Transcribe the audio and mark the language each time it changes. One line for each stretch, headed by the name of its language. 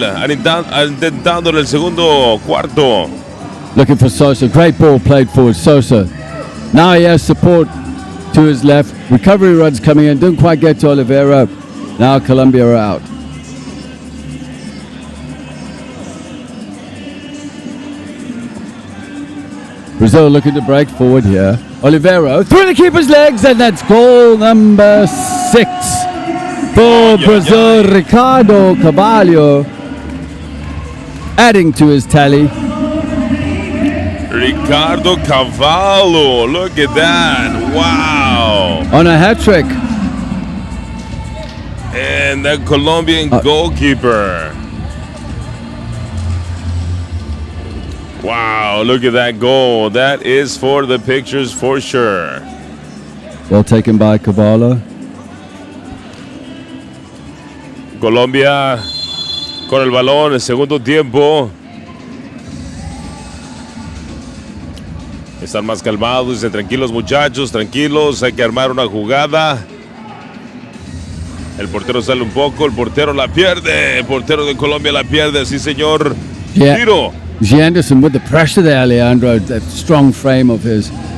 Spanish: Intentando en el segundo cuarto.
English: Looking for Sosa. Great ball played forward. Sosa. Now he has support to his left. Recovery runs coming in. Didn't quite get to Oliveira. Now Colombia are out. Brazil looking to break forward here. Oliveira through the keeper's legs, and that's goal number 6 for Brazil. Ricardo Carvalho adding to his tally. Ricardo Carvalho, look at that. Wow. On a hat trick. And the Colombian goalkeeper. Wow, look at that goal. That is for the pictures for sure. Well taken by Carvalho.
Spanish: Colombia con el balón en el segundo tiempo. Están más calmados, dicen tranquilos muchachos, tranquilos, hay que armar una jugada. El portero sale un poco, el portero la pierde, el portero de Colombia la pierde, sí señor.
English: Yeah.
Spanish: Tiro. G.
English: Anderson with the pressure there, Leandro, that strong frame of his.